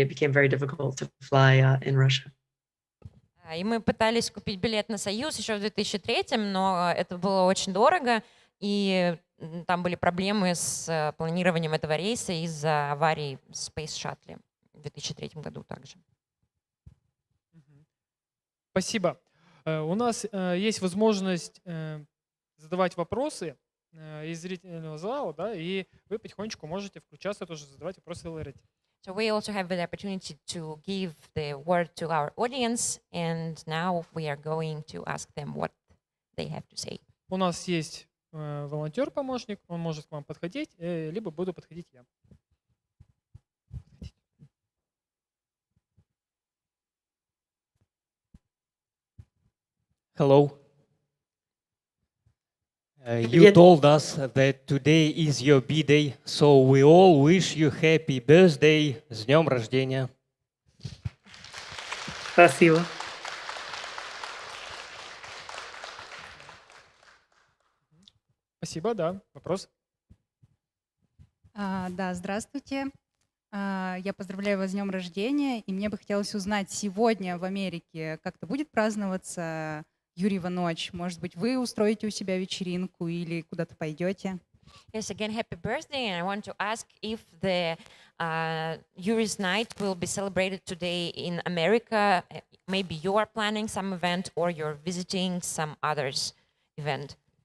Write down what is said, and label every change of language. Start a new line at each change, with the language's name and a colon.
English: It became very difficult to fly in Russia.
Russian: И мы пытались купить билет на Союз еще в 2003, но это было очень дорого, и там были проблемы с планированием этого рейса из-за аварии в Space Shuttle в 2003 году также. Спасибо. У нас есть возможность задавать вопросы из зрительного зала, да, и вы потихонечку можете включаться тоже, задавать вопросы Лоретте.
English: So we also have the opportunity to give the word to our audience, and now we are going to ask them what they have to say.
Russian: У нас есть волонтер-помощник, он может к вам подходить, либо буду подходить я.
English: Hello. You told us that today is your birthday, so we all wish you happy birthday.
Russian: С днем рождения. Спасибо. Спасибо, да. Вопрос? Да, здравствуйте. Я поздравляю вас с днем рождения, и мне бы хотелось узнать, сегодня в Америке как-то будет праздноваться Юрьева ночь? Может быть, вы устроите у себя вечеринку или куда-то пойдете?
English: Yes, again, happy birthday, and I want to ask if the Yuri's night will be celebrated today in America. Maybe you are planning some event or you're visiting some others event.